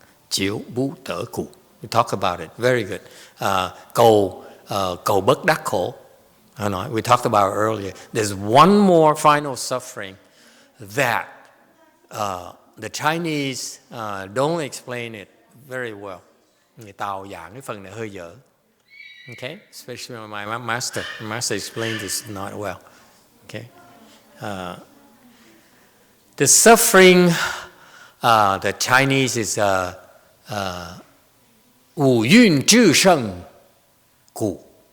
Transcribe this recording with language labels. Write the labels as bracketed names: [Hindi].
[Chinese] 求不得苦. [English] We talked about it. Very good. [Vietnamese] Cầu bất đắc khổ. [English] We talked about it earlier. There's one more final suffering that the Chinese don't explain it very well. [Vietnamese] Người Tàu giảng cái phần này hơi dở. [English] Okay? Especially my master. My master explained this not well. Okay? The suffering, the Chinese is [Chinese] 五蕴至胜苦.